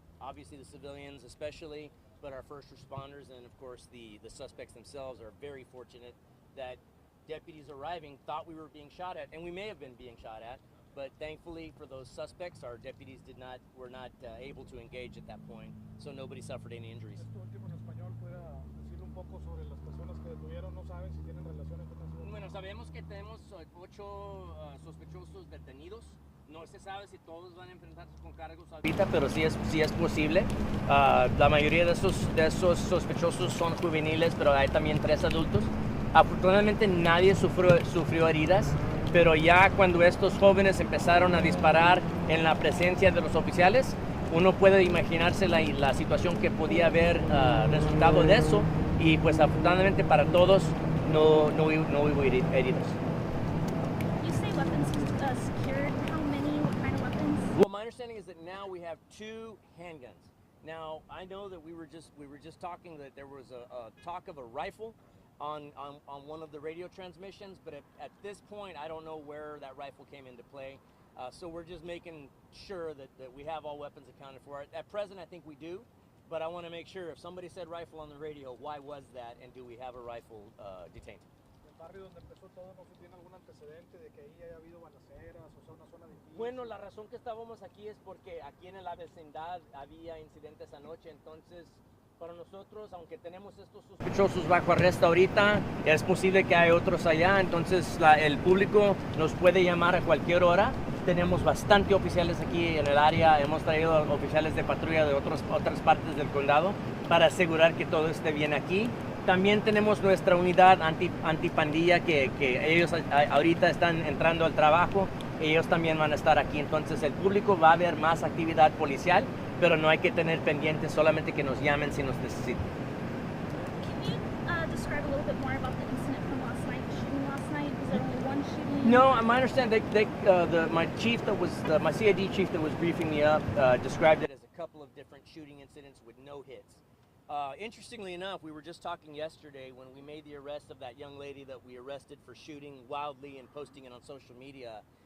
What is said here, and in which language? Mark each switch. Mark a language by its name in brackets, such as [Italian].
[English] Obviously the civilians especially, but our first responders and of course the suspects themselves are very fortunate that deputies arriving thought we were being shot at, and we may have been being shot at, but thankfully for those suspects, our deputies were not able to engage at that point, so nobody suffered any injuries. [Spanish] Esto último en español, ¿pueda decirle un poco sobre las personas que detuvieron? No saben si tienen relaciones con eso. Bueno, sabemos que tenemos 8 sospechosos detenidos. No se sabe si todos van a enfrentarse con cargos ahorita, pero sí es posible. La mayoría de esos sospechosos son juveniles, pero hay también 3 adultos. Afortunadamente nadie sufrió heridas, pero ya cuando estos jóvenes empezaron a disparar en la presencia de los oficiales, uno puede imaginarse la situación que podía haber resultado de eso, y pues afortunadamente para todos no hubo heridos. [English] You say weapons secured. How many? What kind of weapons? Well, my understanding is that now we have 2 handguns. Now, I know that we were just talking that there was a talk of a rifle on one of the radio transmissions, but at this point, I don't know where that rifle came into play. So we're just making sure that we have all weapons accounted for. At present, I think we do. But I want to make sure if somebody said rifle on the radio, why was that, and do we have a rifle detained? [Spanish] ¿El barrio donde empezó todo no se tiene algún antecedente de que ahí haya habido balaceras, o sea, una zona difícil? Bueno, la razón que estábamos aquí es porque aquí en la vecindad había incidentes anoche, entonces Para nosotros, aunque tenemos estos sospechosos bajo arresto ahorita, es posible que hay otros allá, entonces el público nos puede llamar a cualquier hora. Tenemos bastante oficiales aquí en el área, hemos traído oficiales de patrulla de otras partes del condado para asegurar que todo esté bien aquí. También tenemos nuestra unidad antipandilla que ellos ahorita están entrando al trabajo, ellos también van a estar aquí, entonces el público va a ver más actividad policial, pero no hay que tener pendientes, solamente que nos llamen si nos necesitan. [English] Can you describe a little bit more about the incident from last night, the shooting last night? Was there only one shooting? No, my understanding, my chief that was, my CID chief that was briefing me up described it as a couple of different shooting incidents with no hits. Interestingly enough, we were just talking yesterday when we made the arrest of that young lady that we arrested for shooting wildly and posting it on social media.